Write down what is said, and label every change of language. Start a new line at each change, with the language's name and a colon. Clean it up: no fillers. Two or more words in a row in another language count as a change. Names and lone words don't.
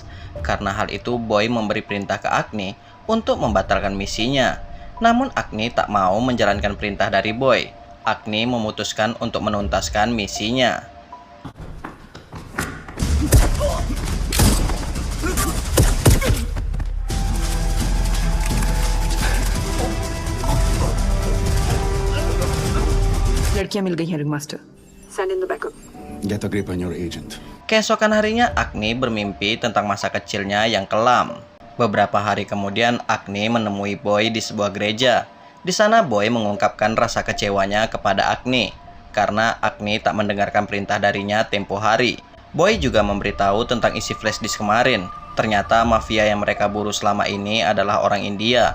Indonesian: Karena hal itu Boy memberi perintah ke Agni untuk membatalkan misinya. Namun Agni tak mau menjalankan perintah dari Boy. Agni memutuskan untuk menuntaskan misinya.
Hindi: लड़कियां मिल गई हैं
English: ring master send in the backup Get a grip on your agent.
Indonesian: Keesokan harinya Agni bermimpi tentang masa kecilnya yang kelam. Beberapa hari kemudian Agni menemui Boy di sebuah gereja. Di sana Boy mengungkapkan rasa kecewanya kepada Agni karena Agni tak mendengarkan perintah darinya tempo hari. Boy juga memberitahu tentang isi
English: flash disk
Indonesian: kemarin. Ternyata mafia yang mereka buru selama ini adalah orang India.